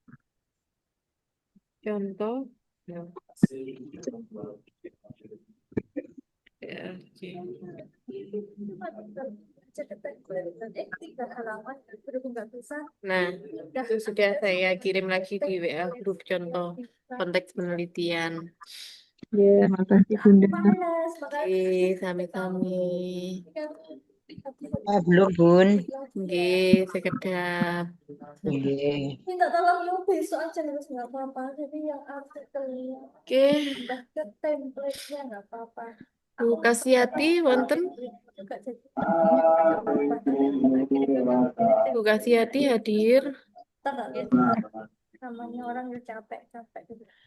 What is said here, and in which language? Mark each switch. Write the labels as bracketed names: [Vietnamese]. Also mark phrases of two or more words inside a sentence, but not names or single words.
[Indonesian] Contoh. Ya, oke. Nah, itu sudah saya kirim lagi di WA grup contoh konteks penelitian. Ya, makasih Bunda. Oke, sami-sami. Belum, Bun. [Javanese] Nggih, sekedap. [Indonesian] Nggih. Minta tolong yuk besok aja terus nggak apa-apa. Jadi yang artikelnya Oke, udah ke template-nya nggak apa-apa. Bu Kasiati wonten? Juga jadi nggak apa-apa. Nanti kita kirim Bu Kasiati hadir. kita nggak lihat namanya orang yang capek-capek gitu.